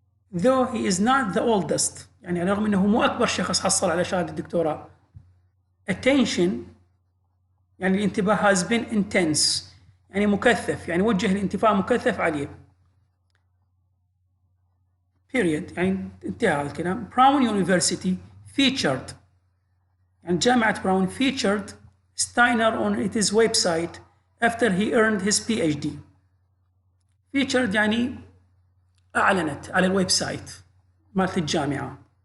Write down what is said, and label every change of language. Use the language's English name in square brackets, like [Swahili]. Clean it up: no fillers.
[English] Though he is not the oldest [Arabic] يعني رغم أنه مو أكبر شخص حصل على شهادة الدكتوراه. Attention يعني الانتباه [English] has been intense [Arabic] يعني مكثف يعني وجه الانتباه مكثف عليه. Period يعني انتهى هذا الكلام. [English] Brown University featured [Arabic] يعني جامعة براون [English] featured Steiner on its website after he earned his PhD. [Arabic] featured يعني أعلنت على الويب سايت مالت الجامعة.